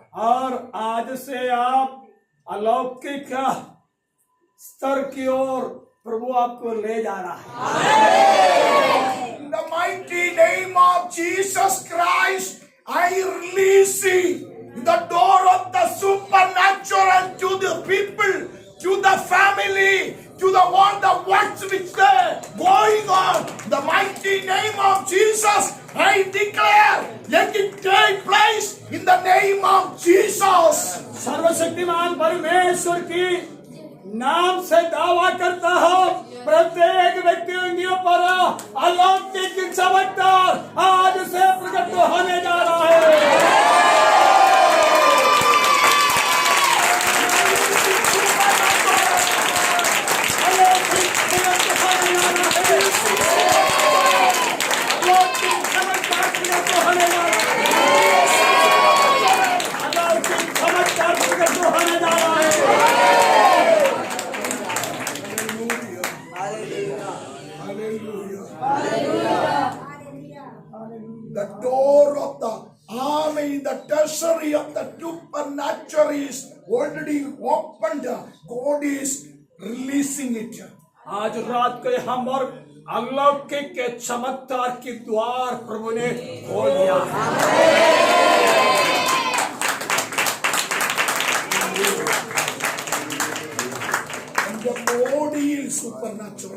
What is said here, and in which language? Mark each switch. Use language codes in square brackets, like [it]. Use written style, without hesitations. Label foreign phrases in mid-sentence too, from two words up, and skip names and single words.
[hi] और आज से आप अलौकिक स्तर की ओर प्रभु आपको ले जा रहा है. [en] In the mighty name of Jesus Christ, I release the door of the supernatural to the people, to the family, to the world, the works which they going on. The mighty name of Jesus, I declare, let it take place in the name of Jesus. [hi] सर्वशक्तिमान परमेश्वर की नाम से दावा करता हूँ, प्रत्येक व्यक्तियों पर अलौकिक चमत्कार आज से प्रकट होने जा रहा है. अलौकिक चमत्कार होने जा रहा है. अलौकिक चमत्कार प्रकट होने जा रहा है. अलौकिक चमत्कार प्रकट होने जा रहा है. [en] The door of the army, the treasury of the supernatural is already opened. God is releasing it. [hi] आज रात को हम और अलौकिक के चमत्कार की द्वार प्रभु ने खोल दिया. [en] And the body is supernatural.